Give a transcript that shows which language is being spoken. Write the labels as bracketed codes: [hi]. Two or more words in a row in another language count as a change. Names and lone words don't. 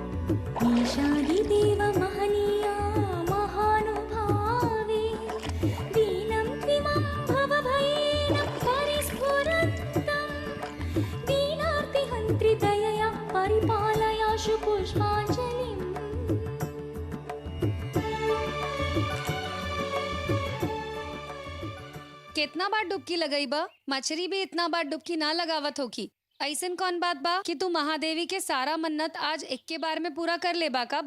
[sa] ईशादिदेव महनीया महानुभावे दीनं त्विमं भवभयेन परिस्फुरन्तं दीनार्तिहन्त्रि दयया परिपालयाशु पुष्पाञ्जलिम्। [bho] कितना बार डुबकी लगाई बा? मछली भी इतना बार डुबकी ना लगावत होगी। ऐसन कौन बात बा कि तू महादेवी के सारा मन्नत आज एक के बार में पूरा कर ले बा का?